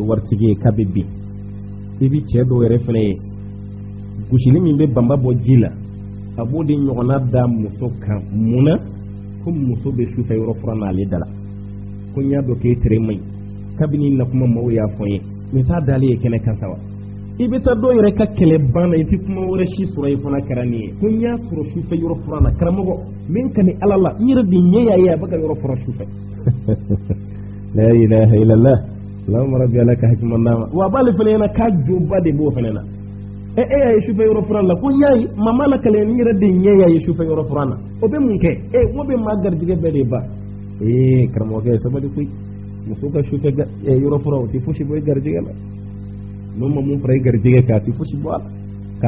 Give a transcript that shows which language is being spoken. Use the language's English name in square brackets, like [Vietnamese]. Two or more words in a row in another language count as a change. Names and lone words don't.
[Bambara] waritigi ye k'a bɛ bin i bi cɛ dɔw yɛrɛ fana ye gosili min bɛ banba bɔ ji la a b'o de ɲɔgɔnna da muso kan mun na ko muso bɛ sufɛ yɔrɔ furan n'ale da la ko n y'a dɔn k'e tere man ɲi kabini na kuma maaw y'a fɔ n ye nin t'a dalen ye kɛnɛ kan sa wa i bɛ taa dɔw yɛrɛ ka kɛlɛ ban na i tɛ kuma wɛrɛ si sɔrɔ i fana kɛra nin ye ko n y'a sɔrɔ sufɛ yɔrɔ furan na karamɔgɔ min ka ni ala la n yɛrɛ de ɲɛ y'a ye a bɛ ka yɔrɔ furan sufɛ [Arabic] لا إله إلا الله اللهم رب [Bambara] ala ka hakima d'a ma wa a b'ale fana ɲɛna k'a joba de b'o fana na e y'a ye sufɛ yɔrɔ furan la ko n y'a ye mama la kɛlɛ n yɛrɛ de ɲɛ y'a ye sufɛ yɔrɔ furan na o bɛ mun kɛ n bɛ maa garijɛgɛ bɛɛ de ba karamɔgɔkɛ sabali koyi muso ka sufɛ yɔrɔ furan o tɛ fosi bɔ i garijɛgɛ la n'o ma mun fara i garijɛgɛ kan a tɛ fosi bɔ a la ka